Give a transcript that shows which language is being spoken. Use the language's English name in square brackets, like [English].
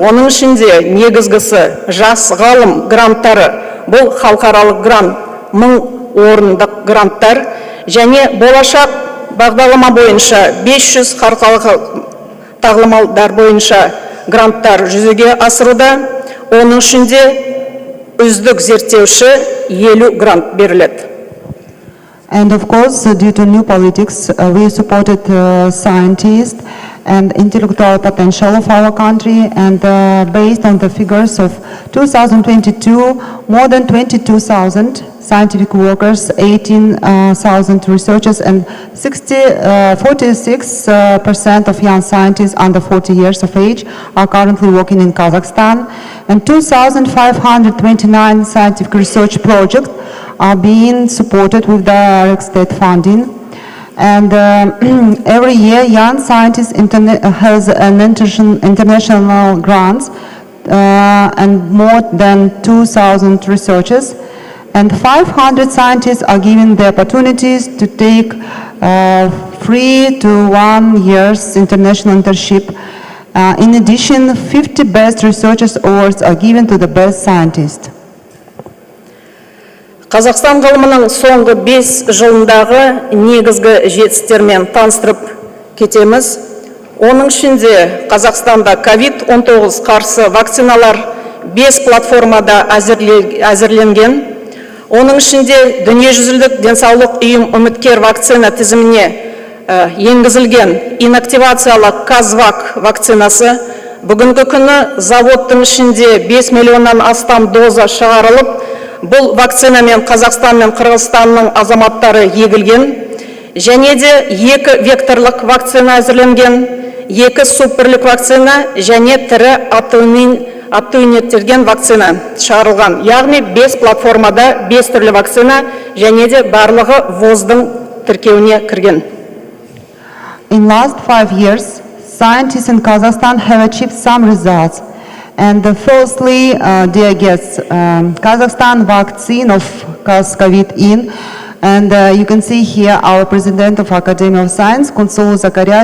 [Kazakh] Оның ішінде негізгісі жас ғалым гранттары, бұл халықаралық грант, 1000 орындық гранттар, және болашақ бағдарлама бойынша 500 халықаралық тағылымдар бойынша гранттар жүзеге асыруда. Оның ішінде үздік зерттеуші 50 грант беріледі. [English] And of course, due to new politics, we supported scientists and intellectual potential of our country, and based on the figures of 2022, more than 22,000 scientific workers, 18,000 researchers, and 46% of young scientists under 40 years of age are currently working in Kazakhstan, and 2,529 scientific research projects are being supported with direct state funding. And every year, young scientists has an international grants and more than 2,000 researchers. And 500 scientists are given the opportunities to take 3 to 1 years international internship. In addition, 50 best researchers awards are given to the best scientists. [Kazakh] Қазақстан ғылымының соңғы 5 жылындағы негізгі жетістіктермен таныстырып кетеміз. Оның ішінде Қазақстанда COVID-19 қарсы вакциналар 5 платформада әзірленген. Оның ішінде дүниежүзілік денсаулық ұйым үміткер вакцина тізіміне енгізілген инактивациялық Казвак вакцинасы бүгінгі күні заводтың ішінде 5 миллионнан астам доза шығарылып, бұл вакцинамен Қазақстан мен Қырғызстанның азаматтары егілген, және де 2 векторлық вакцина әзірленген, 2 субтүрлік вакцина және тірі аптоинектелген вакцина шығарылған. Яғни 5 платформада 5 түрлі вакцина және де барлығы ВОЗ-дың тіркеуіне кірген. [English] In last 5 years, scientists in Kazakhstan have achieved some results. And firstly, dear guests, Kazakhstan vaccine of COVID-19, and you can see here our president of Academy of Science, Kunsulu Zakaria.